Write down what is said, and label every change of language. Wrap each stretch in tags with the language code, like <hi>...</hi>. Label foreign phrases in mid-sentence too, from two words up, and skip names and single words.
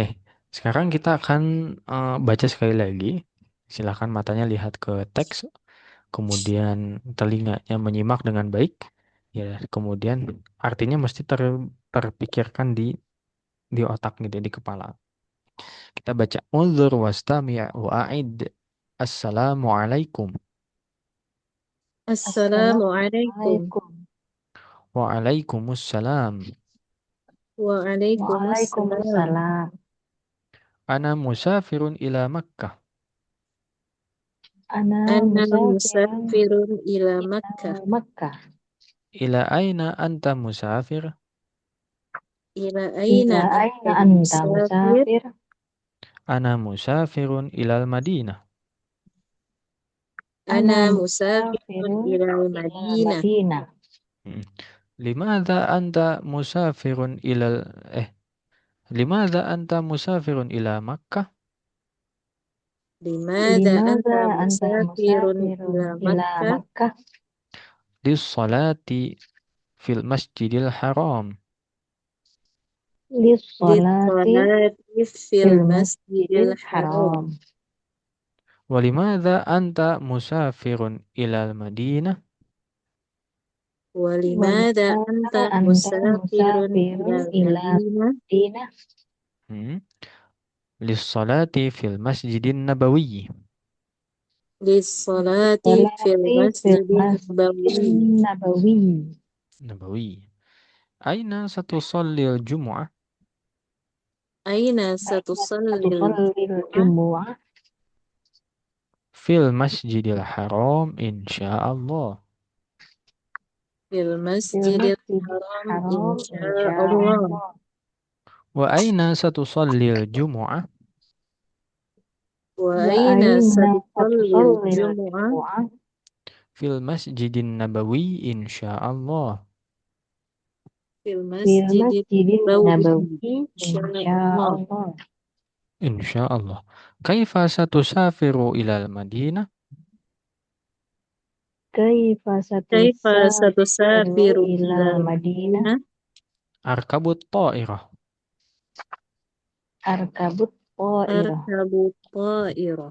<id>Sekarang kita akan baca sekali lagi. Silakan matanya lihat ke teks. Kemudian telinganya menyimak dengan baik. Ya, kemudian artinya mesti terpikirkan di otak gitu, di kepala. Kita baca</id> <ar>انظر واستمع وأعد. Assalamualaikum. Assalamualaikum. Assalamualaikum. Waalaikumsalam. Waalaikumsalam. Waalaikumsalam. أنا مسافر إلى مكة. Ana Ana musafirun مسافر إلى ila Makkah. Makkah. إلى أين أنت مسافر? إلى أين Ila anta أين أنت musafir? musafir? أنا مسافر إلى المدينة. Ana أنا مسافر musafirun ila ila Madinah. Hmm. لماذا أنت مسافر إلى لماذا أنت مسافر إلى مكة? Limada Limada anta anta musafirun musafirun ila ila Makkah? Makkah? للصلاة في المسجد الحرام. Lissolati للصلاة في fil masjidil masjidil haram. haram. ولماذا أنت مسافر إلى المدينة? ولماذا أنت ولماذا أنت مسافر إلى مسافر إلى Madinah? Madinah? Hmm. للصلاة في المسجد النبوي. للصلاة في للصلاة في masjidin masjidin nabawi. nabawi. Nabawi. أين ستصلي الجمعة? Aina Aina satusallil satusallil jumu'ah? jumu'ah? في المسجد الحرام إن شاء الله. Fil Fil masjidil masjidil haram haram insyaallah. insyaallah. وأين ستصلي الجمعة? Wa Wa aina aina satusallil satusallil jumu'ah? jumu'ah? في المسجد النبوي إن شاء الله. Fil Fil masjidil masjidin nabawi nabawi insyaallah. insyaallah. Insyaallah. كيف ستسافر إلى المدينة? Kaifa Kaifa satusafiru satusafiru ila ilal Madinah? Madinah? أركب الطائرة. أركب الطائرة. أركب طائرة.</ar>